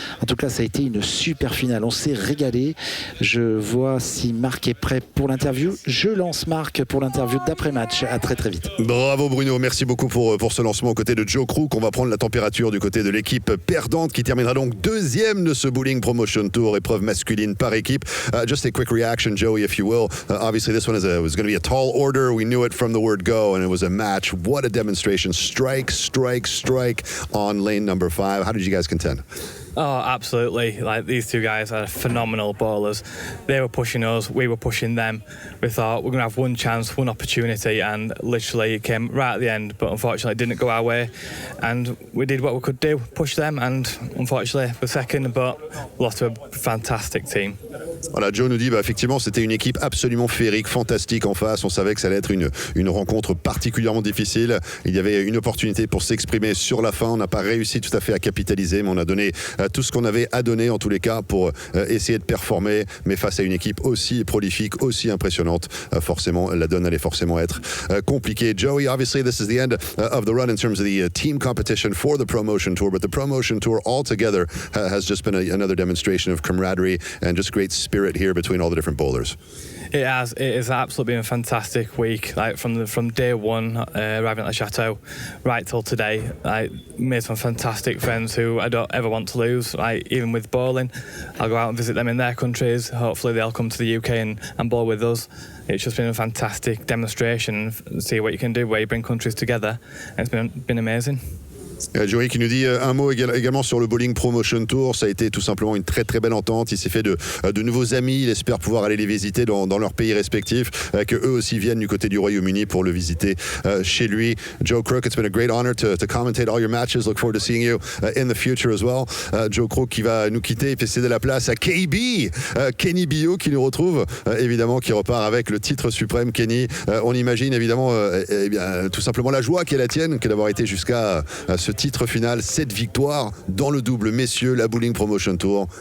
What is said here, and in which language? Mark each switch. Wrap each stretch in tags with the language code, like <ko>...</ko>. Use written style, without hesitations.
<fr>En tout cas, ça a été une super finale. On s'est régalé. Je vois si Marc est prêt pour l'interview. Je lance Marc pour l'interview d'après-match. À très vite. Bravo Bruno, merci beaucoup pour ce lancement aux côtés de Joe Crook. On va prendre la température du côté de l'équipe perdante qui terminera donc 2e de ce Bowling Promotion Tour, épreuve masculine par équipe.</fr> <en>Just a quick reaction, Joey, if you will. Obviously, this one was going to be a tall order. We knew it from the word go, and it was a match. What a demonstration. Strike on lane number 5. How did you guys contend? Oh, absolutely. Like, these two guys are phenomenal bowlers. They were pushing us, we were pushing them. We thought we're going to have one chance, one opportunity, and literally it came right at the end, but unfortunately it didn't go our way. And we did what we could do, push them, and unfortunately we're second, but lost to a fantastic team.</en> <fr>Voilà, Joe nous dit, effectivement, c'était une équipe absolument féerique, fantastique en face. On savait que ça allait être une rencontre particulièrement difficile. Il y avait une opportunité pour s'exprimer sur la fin. On n'a pas réussi tout à fait à capitaliser, mais on a donné tout ce qu'on avait à donner en tous les cas pour essayer de performer, mais face à une équipe aussi prolifique, aussi impressionnante, forcément la donne allait forcément être compliquée.</fr> <en>Joey, obviously this is the end of the run in terms of the team competition for the Promotion Tour, but the Promotion Tour altogether has just been another demonstration of camaraderie and just great spirit here between all the different bowlers. It has. It has absolutely been a fantastic week. Like from day one, arriving at the chateau, right till today. I made some fantastic friends who I don't ever want to lose. Like, even with bowling, I'll go out and visit them in their countries. Hopefully, they'll come to the UK and bowl with us. It's just been a fantastic demonstration. See what you can do where you bring countries together. It's been amazing.</en> <fr>Joey qui nous dit un mot également sur le Bowling Promotion Tour. Ça a été tout simplement une très très belle entente. Il s'est fait de nouveaux amis. Il espère pouvoir aller les visiter dans leur pays respectifs, que eux aussi viennent du côté du Royaume-Uni pour le visiter chez lui.</fr> <en>Joe Crook, it's been a great honor to commentate all your matches. Look forward to seeing you in the future as well.</en> <fr>Joe Crook qui va nous quitter et fait céder la place à KB, Kenny Bio qui nous retrouve évidemment, qui repart avec le titre suprême. Kenny, on imagine évidemment tout simplement la joie qui est la tienne, que d'avoir été jusqu'à ce titre final, 7 victoires dans le double messieurs, la Bowling Promotion Tour.</fr>